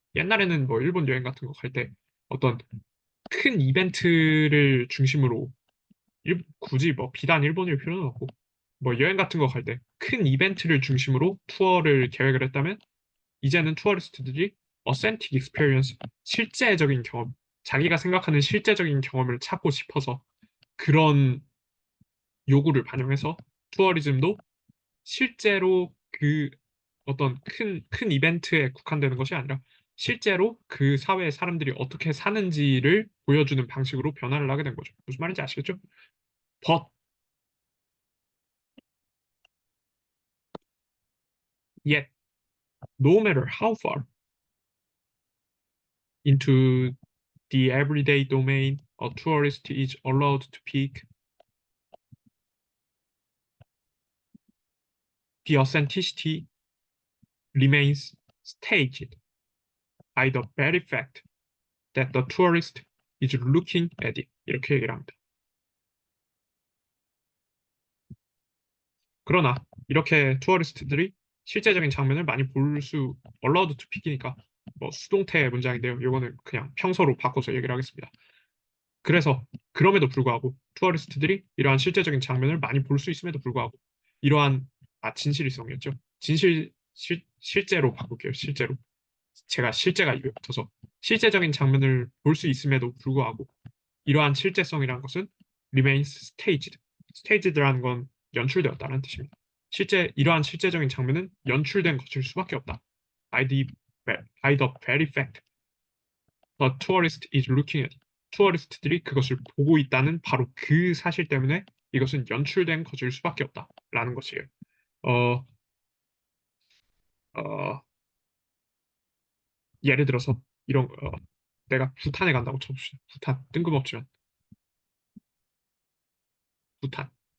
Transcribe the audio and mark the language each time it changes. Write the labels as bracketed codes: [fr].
[ko] 옛날에는 뭐 일본 여행 같은 거 갈 때 어떤 큰 이벤트를 중심으로 굳이 뭐 비단 일본일 필요는 없고 뭐 여행 같은 거 갈 때 큰 이벤트를 중심으로 투어를 계획을 했다면 이제는 투어리스트들이 어센틱 익스페리언스 실제적인 경험 자기가 생각하는 실제적인 경험을 찾고 싶어서 그런 요구를 반영해서 투어리즘도 실제로 그 어떤 큰 이벤트에 국한되는 것이 아니라 실제로 그 사회의 사람들이 어떻게 사는지를 보여주는 방식으로 변화를 하게 된 거죠. 무슨 말인지 아시겠죠? [en] But yet, no matter how far into the everyday domain a tourist is allowed to peek, the authenticity remains staged by the very fact that the tourist is looking at it. [ko] 이렇게 얘기를 합니다. 그러나 이렇게 투어리스트들이 실제적인 장면을 많이 볼 수, [en] allowed to pick [ko] 이니까 뭐 수동태 문장인데요. 이거는 그냥 평서로 바꿔서 얘기를 하겠습니다. 그래서 그럼에도 불구하고 투어리스트들이 이러한 실제적인 장면을 많이 볼 수 있음에도 불구하고 이러한 진실성이었죠. 실제로 바꿀게요. 실제로. 제가 실제가 입에 붙어서 실제적인 장면을 볼 수 있음에도 불구하고 이러한 실제성이라는 것은 [en] remains staged. [ko] staged라는 건 연출되었다는 뜻입니다. 이러한 실제적인 장면은 연출된 것일 수밖에 없다. [en] By the very fact the tourist is looking at it. [ko] 투어리스트들이 그것을 보고 있다는 바로 그 사실 때문에 이것은 연출된 것일 수밖에 없다라는 것이에요. 어, 어, 예를 들어서 내가 부탄에 간다고 쳐봅시다. 부탄 뜬금없지만 부탄